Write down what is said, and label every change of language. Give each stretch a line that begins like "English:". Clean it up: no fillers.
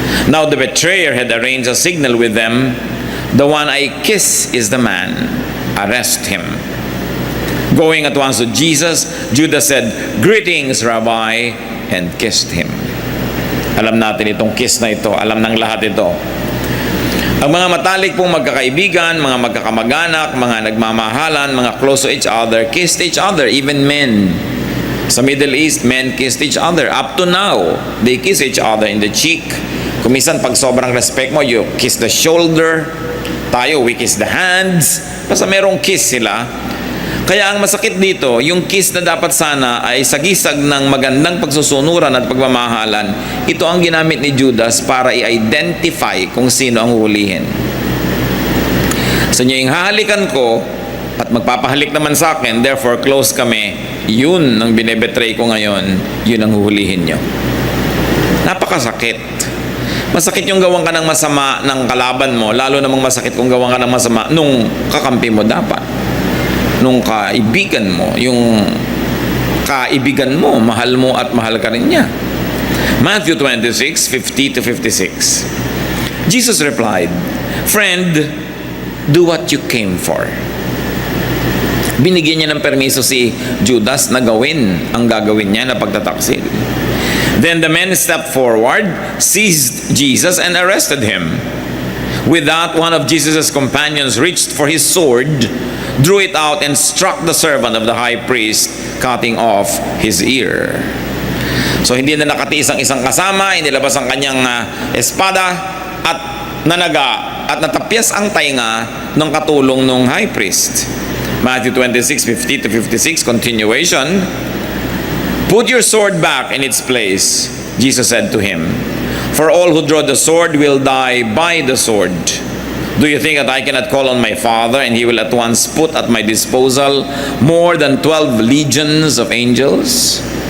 English: Now the betrayer had arranged a signal with them, The one I kiss is the man. Arrest him. Going at once to Jesus, Judas said, "Greetings, Rabbi," and kissed him.
Filipino: Alam natin itong kiss na ito. Alam ng lahat ito. Ang mga matalik pong magkakaibigan, mga magkakamag-anak, mga nagmamahalan, mga
English: close to each other, kissed each other, even men. Sa Middle East, men kissed each other. Up to now, they kiss each other in the cheek.
Filipino: Kumisan, pag sobrang respect mo,
English: you kiss the shoulder. Tayo, we kiss the hands.
Filipino: Basta merong kiss sila. Kaya ang masakit dito, yung kiss na dapat sana ay sagisag ng magandang pagsusunuran at pagmamahalan, ito ang ginamit ni Judas para i-identify kung sino ang hulihin. Sa inyo yung hahalikan ko at magpapahalik naman sa akin, therefore close kami, yun ang binebetray ko ngayon, yun ang huhulihin nyo. Napakasakit. Masakit yung gawang ka ng masama ng kalaban mo, lalo namang masakit kung gawang ka ng masama nung kakampi mo dapat. Nung kaibigan mo, yung kaibigan mo, mahal mo at mahal ka rin niya.
English: Matthew 26:50-56. Jesus replied, "Friend, do what you came for."
Filipino: Binigyan niya ng permiso si Judas na gawin ang gagawin niya na pagtataksil.
English: Then the men stepped forward, seized Jesus, and arrested him. With that, one of Jesus' companions reached for his sword, drew it out, and struck the servant of the high priest, cutting off his ear.
Filipino: So hindi na nakatiis ang isang kasama, inilabas ang kanyang espada at nanaga at natapyas ang tainga ng katulong ng high priest.
English: Matthew 26:50-56, continuation. "Put your sword back in its place," Jesus said to him. "For all who draw the sword will die by the sword. Do you think that I cannot call on my Father, and he will at once put at my disposal more than 12 legions of angels?